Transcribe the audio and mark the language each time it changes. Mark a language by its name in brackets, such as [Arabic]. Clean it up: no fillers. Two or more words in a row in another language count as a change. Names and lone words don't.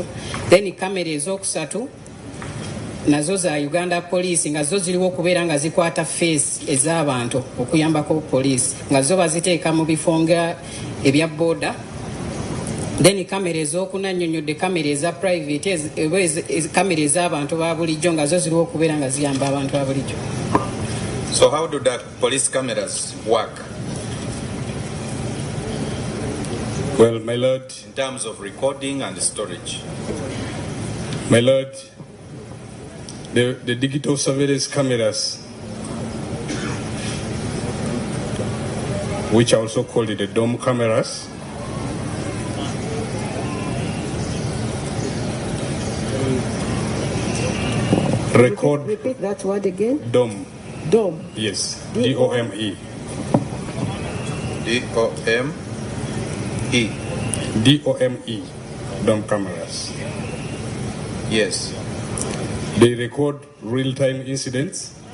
[Ganda] Then kamera ez'okusatu nazo za Uganda Police nga zo ziriwo okubeera nga zikwata face ez'abantu okuyambako poliisi nga zo baziteeka mu bifo nga ebya border. Then kamera ez'okuna nnyonnyodde kamera eza private kamera ez'abantu ba bulijjo nga zo ziriwo okubeera nga ziyamba abantu ba bulijjo. [English] So how do the police cameras work? Well, my lord, in terms of recording and storage. My lord, the digital surveillance cameras, which are also called the dome cameras, record. Repeat that word again. Dome. Dome. Yes. D-O-M-E. D-O-M-E. D-O-M-E. Dome cameras. Yes. They record real-time incidents.